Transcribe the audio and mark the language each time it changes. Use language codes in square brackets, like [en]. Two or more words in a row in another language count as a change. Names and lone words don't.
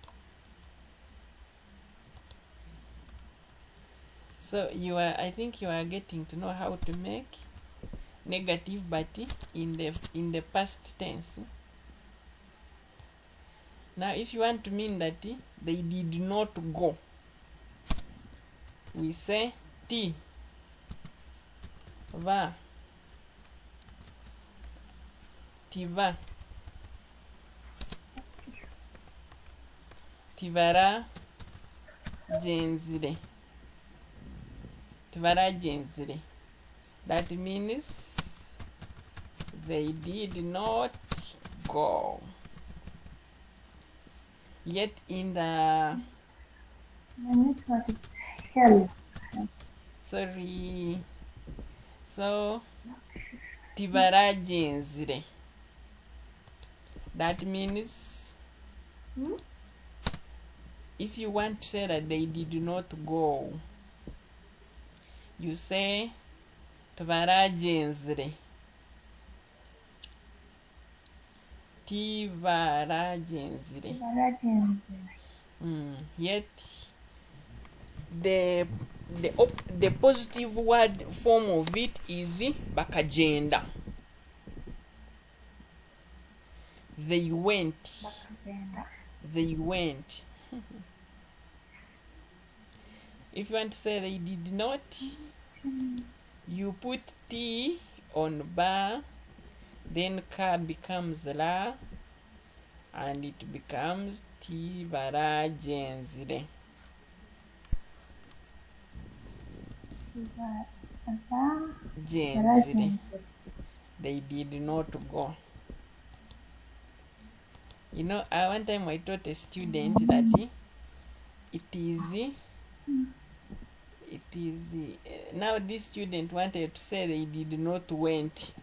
[en] So I think you are getting to know how to make negative but in the past tense. Now if you want to mean that they did not go, we say [nyn] ti va tiva tivara genzire. Tivara genzire. [en] That means they did not go. Yet in the sorry, so [nyn] tivara genzire. [en] That means if you want to say that they did not go, you say [nyn] tivara genzire. Tivara genzire. [en] Yet the positive word form of it is bakagenda. They went. They went. If you want to say they did not, you put T on ba, then ka becomes la, and it becomes [nyn] tivara genzire. Genzire. [en] They did not go. You know, one time I taught a student that it is now this student wanted to say they did not went.